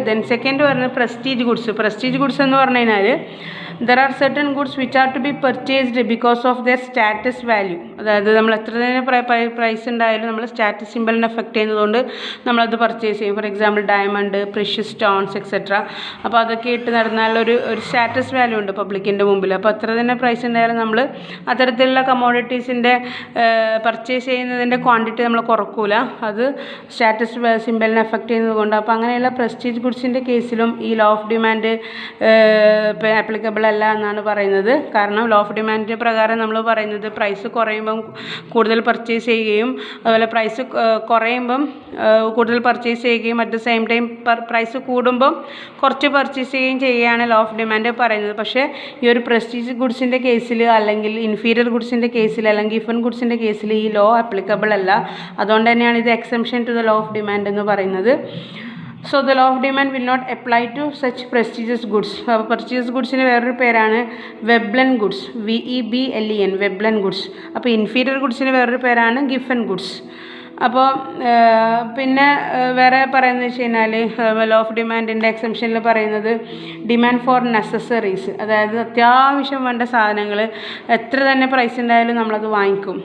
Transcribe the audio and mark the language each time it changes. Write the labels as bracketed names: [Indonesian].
[English] then second [Malayalam] പറയുന്നത് prestige goods എന്ന് പറഞ്ഞു കഴിഞ്ഞാൽ [English] there are certain goods which are to be purchased because of their status value. [Malayalam] അതായത് നമ്മൾ എത്ര തന്നെ പ്രൈസ് ഉണ്ടായാലും നമ്മൾ സ്റ്റാറ്റസ് സിമ്പലിനെ എഫക്റ്റ് ചെയ്യുന്നതുകൊണ്ട് നമ്മളത് പർച്ചേസ് ചെയ്യും. For example diamond, precious stones etcetera. അപ്പോൾ അതൊക്കെ ഇട്ട് നടന്നാൽ ഒരു സ്റ്റാറ്റസ് വാല്യൂ ഉണ്ട് പബ്ലിക്കിൻ്റെ മുമ്പിൽ. അപ്പോൾ എത്ര തന്നെ പ്രൈസ് ഉണ്ടായാലും നമ്മൾ അത്തരത്തിലുള്ള കമോഡിറ്റീസിൻ്റെ പർച്ചേസ് ചെയ്യുന്നതിൻ്റെ ക്വാണ്ടിറ്റി നമ്മൾ കുറക്കൂല, അത് സ്റ്റാറ്റസ് സിമ്പലിനെ എഫക്റ്റ് ചെയ്യുന്നത് കൊണ്ട്. അപ്പോൾ അങ്ങനെയുള്ള പ്രസ്റ്റീജ് ഗുഡ്സിൻ്റെ കേസിലും ഈ ലോ ഓഫ് ഡിമാൻഡ് ആപ്ലിക്കബിൾ അല്ല എന്നാണ് പറയുന്നത്. കാരണം ലോ ഓഫ് ഡിമാൻഡിൻ്റെ പ്രകാരം നമ്മൾ പറയുന്നത് പ്രൈസ് കുറയുമ്പം കൂടുതൽ പർച്ചേസ് ചെയ്യുകയും അതുപോലെ പ്രൈസ് കുറയുമ്പം കൂടുതൽ പർച്ചേസ് ചെയ്യുകയും [English] at the same time [Malayalam] price കൂടുമ്പം കുറച്ച് പർച്ചേസ് ചെയ്യുകയും ചെയ്യുകയാണ് ലോ ഓഫ് ഡിമാൻഡ് പറയുന്നത്. പക്ഷേ ഈ ഒരു പ്രസ്റ്റീജ് ഗുഡ്സിൻ്റെ കേസിൽ അല്ലെങ്കിൽ ഇൻഫീരിയർ ഗുഡ്സിൻ്റെ കേസിൽ അല്ലെങ്കിൽ ഗിഫൻ ഗുഡ്സിൻ്റെ കേസിൽ ഈ ലോ ആപ്ലിക്കബിൾ അല്ല. അതുകൊണ്ട് തന്നെയാണ് ഇത് [English] exemption to the law of demand [Malayalam] എന്ന് പറയുന്നത്. [English] So the law of demand will not apply to such prestigious goods. [Malayalam] അപ്പോൾ prestigious ഗുഡ്സിന് വേറൊരു പേരാണ് Veblen goods, VEBLEN, Veblen goods. അപ്പോൾ ഇൻഫീരിയർ ഗുഡ്സിന് വേറൊരു പേരാണ് ഗിഫൻ ഗുഡ്സ്. അപ്പോൾ പിന്നെ വേറെ പറയുന്നത് വെച്ച് കഴിഞ്ഞാൽ ലോ ഓഫ് ഡിമാൻഡിൻ്റെ എക്സംഷനിൽ പറയുന്നത് [English] demand for necessaries, [Malayalam] അതായത് അത്യാവശ്യം വേണ്ട സാധനങ്ങൾ എത്ര തന്നെ പ്രൈസ് ഉണ്ടായാലും നമ്മളത് വാങ്ങിക്കും.